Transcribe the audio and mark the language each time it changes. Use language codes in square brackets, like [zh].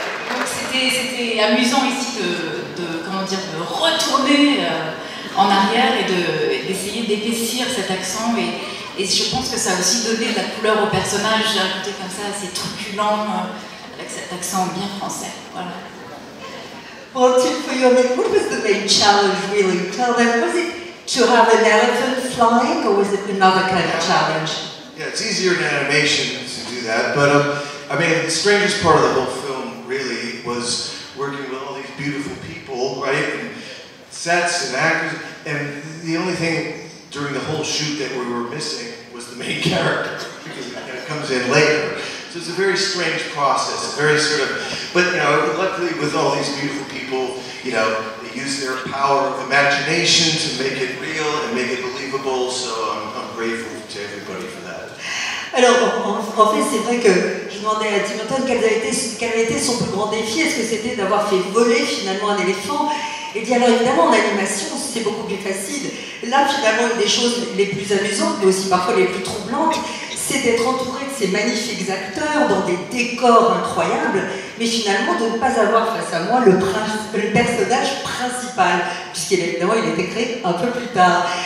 [fr] Donc c'était amusant ici de retourner en arrière et d'essayer d'épaissir cet accent. Et je pense que ça a aussi donné de la couleur au personnage. J'ai un côté comme ça, assez truculent, avec cet accent bien français. Voilà. [en] Well, Tim, for your name, what was the main challenge really? Tell them, was it to have an elephant flying, or was it another kind of challenge? Yeah, it's easier in animation to do that, but I mean, the strangest part of the whole film really was working with all these beautiful people, right? And sets and actors, and the only thing during the whole shoot that we were missing was the main character, because it comes in later. So it's a very strange process, very sort of, but luckily with all these beautiful people, they use their power of imagination to make it real and make it believable, so I'm grateful to everybody for that. [fr] Alors, en fait, c'est vrai que je demandais à Tim Burton quel avait été son plus grand défi. Est-ce que c'était d'avoir fait voler finalement un éléphant? Et dit alors évidemment en animation c'est beaucoup plus facile. Là finalement une des choses les plus amusantes mais aussi parfois les plus troublantes, c'est d'être entouré de ces magnifiques acteurs dans des décors incroyables, mais finalement de ne pas avoir face à moi le personnage principal, puisqu'évidemment il était créé un peu plus tard.